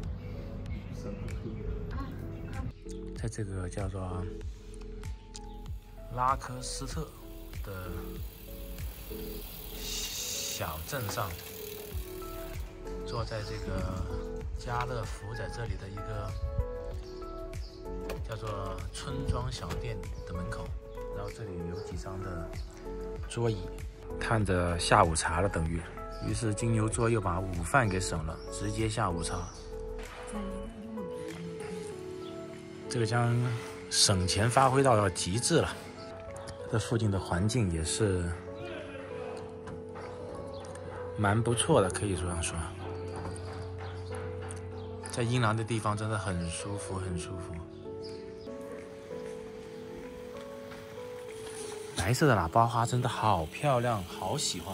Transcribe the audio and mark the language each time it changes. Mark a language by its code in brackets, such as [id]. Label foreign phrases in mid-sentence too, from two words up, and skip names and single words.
[zh] 在這個叫做拉科斯特的小鎮上，坐在這個家樂福在這裡的一個叫做村莊小店的門口，然後這裡有幾張的桌椅，嘆着下午茶了等於，於是金牛座又把午飯給省了，直接下午茶。這個將省錢發揮到極致了。這附近的環境也是蠻不錯的，可以這樣說。在陰涼的地方真的很舒服，很舒服。白色的喇叭花真的好漂亮，好喜歡。